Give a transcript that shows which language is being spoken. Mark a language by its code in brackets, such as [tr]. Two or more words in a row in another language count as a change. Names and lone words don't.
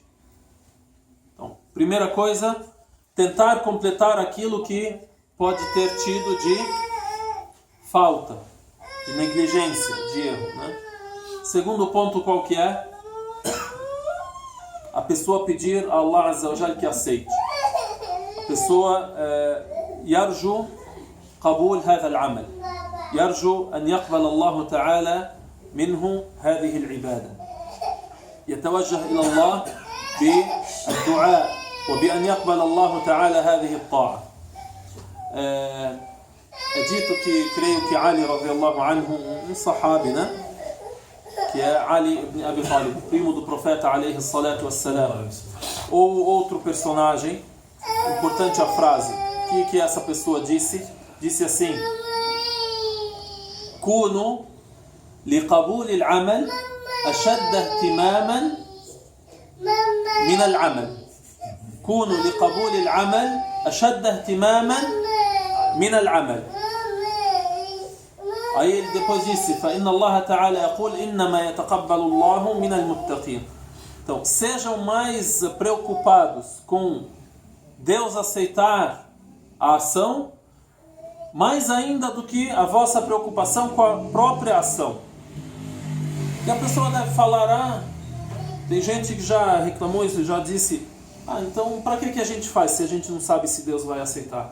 [pt] Então, primeira coisa, tentar completar aquilo que pode ter tido de falta, de negligência, de erro, né? Segundo ponto, qual que é? A pessoa pedir a [ar] الله عز وجل [pt] que aceite. A pessoa [ar] يرجو قبول هذا العمل. يرجو أن يقبل الله تعالى منه هذه العبادة. يتوجه إلى الله بالدعاء وبأن يقبل الله تعالى هذه الطاعة. [pt] dito que creio que Ali [ar] رضي الله عنه, [pt] sahabi, né? Que é Ali ibn Abi Talib, primo do profeta [ar] عليه الصلاة والسلام, [pt] ou outro personagem. Importante a frase que essa pessoa disse assim: [ar] Kunu لقبول العمل أشد اهتماما من العمل. كونوا لقبول العمل أشد اهتماما من العمل. Aí ele depois disse: فإن الله تعالى يقول إنما يتقبل الله من المتقين. [pt] Então, sejam mais preocupados com Deus aceitar a ação, mais ainda do que a vossa preocupação com a própria ação. E a pessoa deve falar: tem gente que já reclamou isso, já disse: então para que a gente faz se a gente não sabe se Deus vai aceitar?